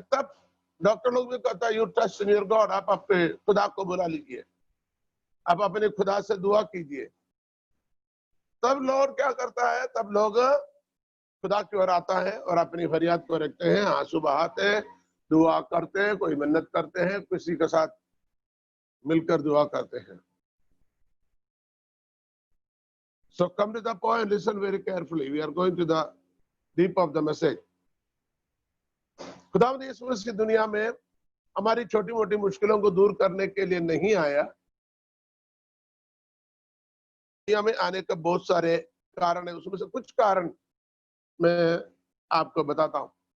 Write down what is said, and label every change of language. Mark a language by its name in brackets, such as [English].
[Hindi] तब डॉक्टर लोग भी कहता है, [English] you trust in your God, [Hindi] आप अपने खुदा को बुला लीजिए, आप अपने खुदा से दुआ कीजिए। तब लोग क्या करता है, तब लोग खुदा की ओर आता है और अपनी फरियाद को रखते हैं, आंसू बहाते हैं, दुआ करते हैं, कोई मन्नत करते हैं, किसी के साथ मिलकर दुआ करते हैं। [English] So come to the point, listen very carefully. We are going to the deep of the message. [Hindi] खुदावंद यीशु मसीह दुनिया में हमारी छोटी मोटी मुश्किलों को दूर करने के लिए नहीं आया। दुनिया में आने का बहुत सारे कारण है, उसमें से कुछ कारण मैं आपको बताता हूं।